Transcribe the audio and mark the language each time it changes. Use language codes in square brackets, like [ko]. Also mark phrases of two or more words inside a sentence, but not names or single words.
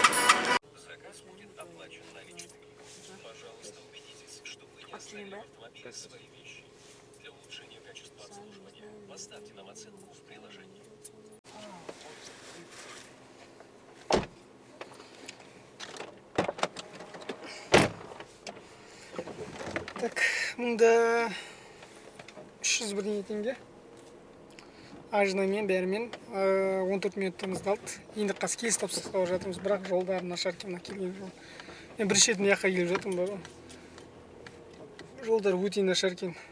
[ru] Заказ будет оплачен наличными. Пожалуйста, убедитесь, что вы не оставили в автомобиле свои вещи. Для улучшения качества обслуживания поставьте нам оценку в приложении. Так, [kk] мында 301 теңге. Ажынамен, бәрімен 14 минуттарымызды алды. Енді қазір келіс тапсырысқа жатырмыз, бірақ жолдар нашар екен, мына келген жол. Мен бірінші рет мына жаққа келіп жатырмын, жолдар өте нашар екен.